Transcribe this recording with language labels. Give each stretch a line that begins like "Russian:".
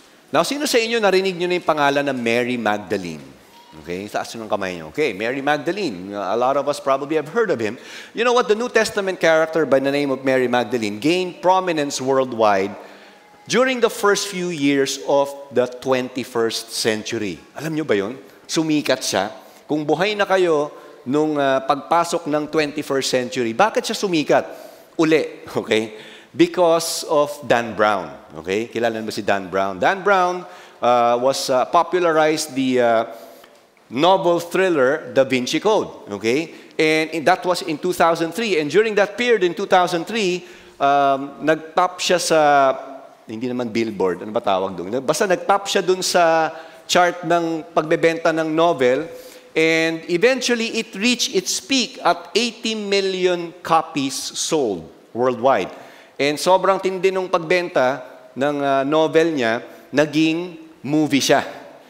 Filipino: Now, sino sa inyo narinig nyo na yung pangalan ng Mary Magdalene? Okay, taas nyo ng kamay nyo. Okay, Mary Magdalene.
English: A lot of us probably have heard of him. You know what? The New Testament character by the name of Mary Magdalene gained prominence worldwide during the first few years of the 21st century.
Filipino: Alam nyo ba yun? Sumikat siya. Kung buhay na kayo nung pagpasok ng 21st century, bakit siya sumikat?
English: Uli, okay? Because of Dan Brown. Okay?
Filipino: Kilala mo si Dan Brown?
English: Dan Brown was popularized the novel thriller Da Vinci Code. Okay? And that was in 2003. And during that period in 2003,
Filipino: nag-top siya sa, hindi naman Billboard, ano ba tawag doon? Basta nag-top siya doon sa chart ng pagbebenta ng novel.
English: And eventually, it reached its peak at 80 million copies sold worldwide.
Filipino: And sobrang tindi nung pagbenta ng novel niya, naging movie siya.